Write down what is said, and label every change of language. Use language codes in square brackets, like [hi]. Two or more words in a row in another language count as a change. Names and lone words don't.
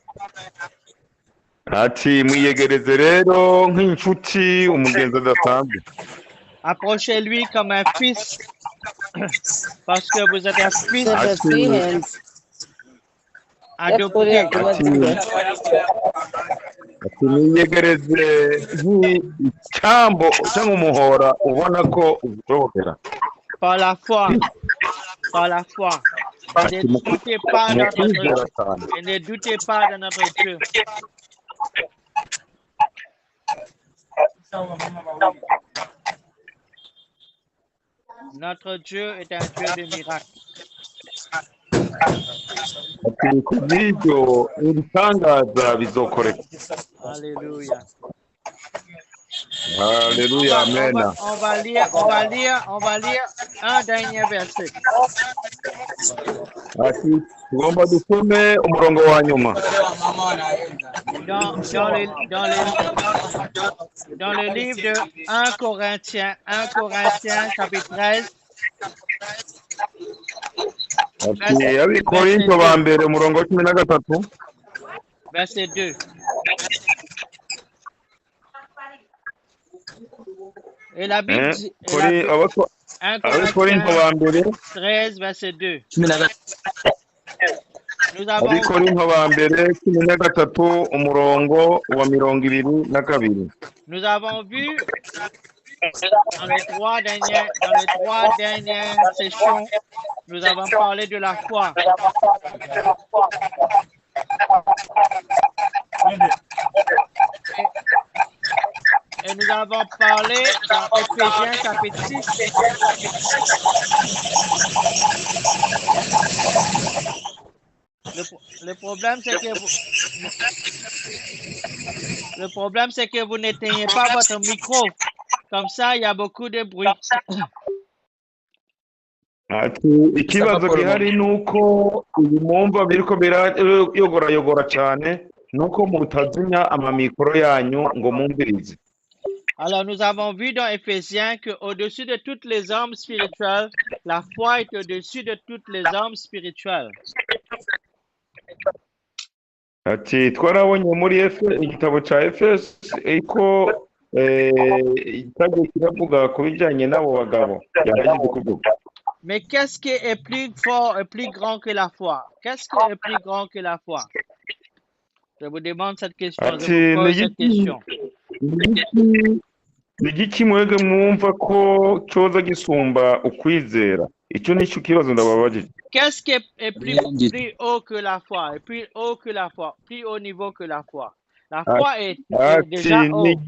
[rn] Ati mwiyegereze rero nk'inshuti umugenzi adasanzwe. [fr] Approchez lui comme un fils. Parce que vous êtes un fils adopté. [rn] Ati mwiyegereze nk'icyambo cyangwa umuhora ubona ko ushobokera. [fr] Par la foi. Ne doutez pas de notre Dieu. Et ne doutez pas de notre Dieu. Notre Dieu est un Dieu de miracles. [rn] Ati kubw'ibyo ibitangaza bizokoreka. [fr] Alléluia. Alléluia, amen. On va lire un dernier verset. [rn] Ati tugomba dusome umurongo wa nyuma. [fr] Dans le livre de 1 Corinthiens chapitre 13. [rn] Ati Abikorinto ba mbere umurongo wa 13. [fr] Verset 2. Et la Bible dit, 1 Corinthiens 13, verset 2. [rn] Abikorinto ba mbere 13 umurongo wa 22. [fr] Nous avons vu dans les trois dernières sessions, nous avons parlé de la foi. Et nous avons parlé dans Éphésiens chapitre 6. Le problème, c'est que vous n'éteignez pas votre micro. Comme ça, il y a beaucoup de bruit. [rn] Ati ikibazo gihari nuko ibimumva biriko birayogora cyane nuko mutazinya amamikoro yanyu ngo mumvirize. [fr] Alors, nous avons vu dans Éphésiens qu'au-dessus de toutes les armes spirituelles, la foi est au-dessus de toutes les armes spirituelles. [rn] Ati twarabonye muri igitabo cya Efeso iko igitabo kiravuga ku bijyanye n'abo bagabo yagiye kuvuga. [fr] Mais qu'est-ce qui est plus fort et plus grand que la foi? Qu'est-ce qui est plus grand que la foi? Je vous demande cette question. Je vous pose cette question. [rn] Ni igiki mwebwe mwumva ko cyoza gisumba ukwizera? Icyo nicyo kibazo ndababajije. [fr] Qu'est-ce qui est plus haut que la foi? Et plus haut que la foi? Plus haut niveau que la foi? La foi est déjà haut.